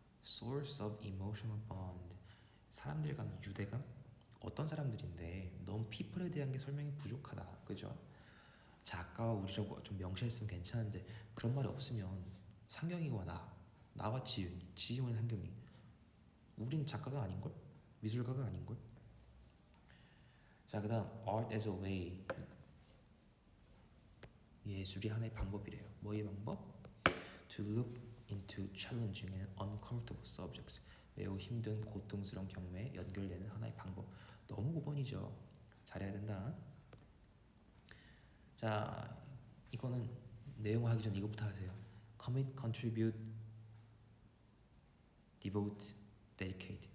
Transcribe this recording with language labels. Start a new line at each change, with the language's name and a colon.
English: source of emotional bond.
Korean: 사람들 간의 유대감? 어떤 사람들인데 너무 people에 대한 게 설명이 부족하다. 그죠? 작가와 우리라고 좀 명시했으면 괜찮은데 그런 말이 없으면 상경이와 나와 지윤이, 지윤은 상경이. 우린 작가가 아닌걸? 미술가가 아닌걸? 자, 그 다음
English: art as a way.
Korean: 예술이 하나의 방법이래요. 뭐의 방법?
English: To look into challenging and uncomfortable subjects.
Korean: 매우 힘든 고통스러운 경우에 연결되는 하나의 방법. 너무 5번이죠. 잘해야 된다. 자, 이거는 내용 하기 전 이거부터 하세요.
English: Commit, contribute, devote, dedicate.